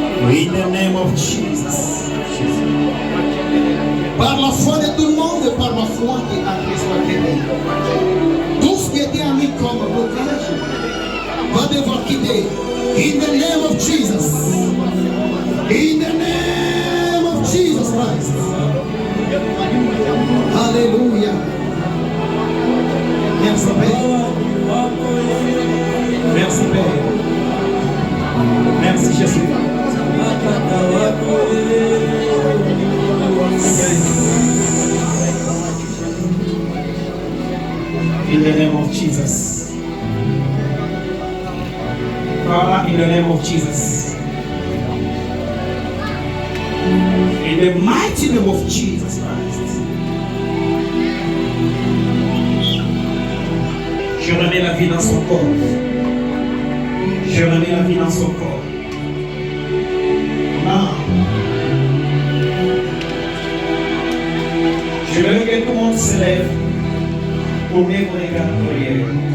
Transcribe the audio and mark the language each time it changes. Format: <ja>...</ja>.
<en>In the name of Jesus.</en> <fr>Par la foi de tout le monde, par la foi que André soit guéri. Tout ce qui était mis comme blocage va devoir quitter.</fr> <en>In the name of Jesus. In the name of Jesus Christ.</en> <fr>Alléluia. Merci Père. Merci Père. Merci Jésus.</fr> <en>In the name of Jesus. Father, in the name of Jesus. In the mighty name of Jesus Christ.</en> <fr>Je remets la vie dans son corps. Je remets la vie dans son corps. Non. Je veux que tout le monde se lève pour me regarder en prière.</fr>